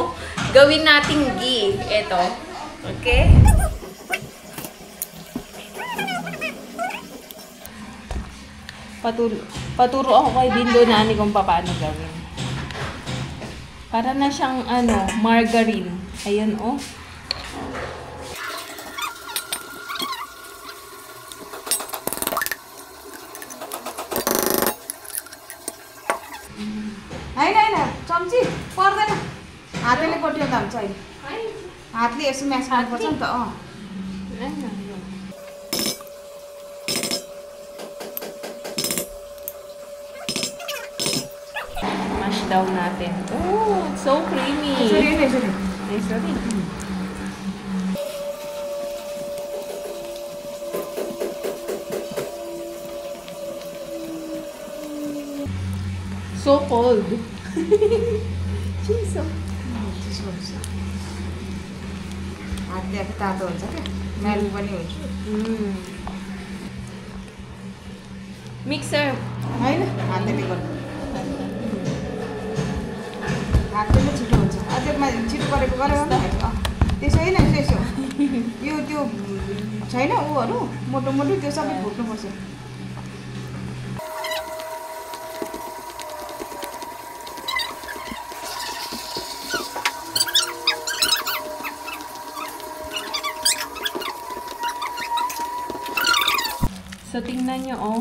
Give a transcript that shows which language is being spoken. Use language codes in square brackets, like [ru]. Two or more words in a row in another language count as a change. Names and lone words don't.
[tl] Gawin natin ghee. Ito. Okay? Paturo ako kay Bindo Nani kung paano gawin. Para na siyang, margarine. Ayan, oh. [ne] होइन चम्ची पर्दैन हातले कोटिउँदा हुन्छ अहिले हातले यसो म्यास गर्नुपर्छ नि त [en] Mash down [tl] natin. [en] Oh, it's so creamy. Sorry. So cold. [ne] Chiso. हातले अब तातो हुन्छ क्या मेल्ट पनि हुन्छ [en] Mixer. [ne] होइन हातले गर्नु हातले छिटो हुन्छ त्यसमा छिटो गरेको गरेर त्यसो होइन त्यसो यो त्यो छैन ऊहरू मोटो मोटो त्यो सबै भुट्नुपर्छ [tl] So, tingnan nyo, oh.